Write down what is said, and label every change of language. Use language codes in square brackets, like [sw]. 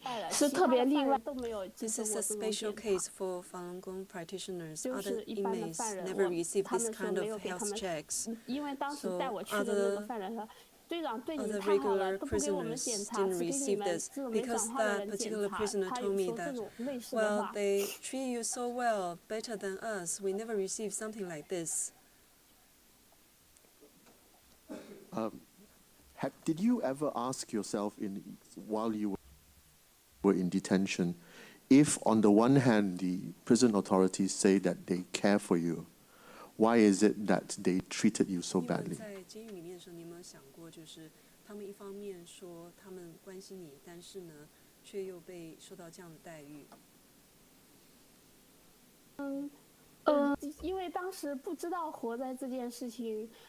[zh] 是特别例外都没有。 [en] This is a special case for Falun Gong practitioners. Other inmates never receive this kind of health checks. [zh] 因为当时带我去的那个犯人说， [en] other regular prisoners didn't receive this, because that particular prisoner told me that, well, they treat you so well, better than us. We never received something like this. Did you ever ask yourself, while you were in detention, if on the one hand the prison authorities say that they care for you, why is it that they treated you so badly? [zh] 在监狱里面的时候，你有没有想过，就是他们一方面说他们关心你，但是呢，却又被受到这样的待遇？因为当时不知道活在这件事情。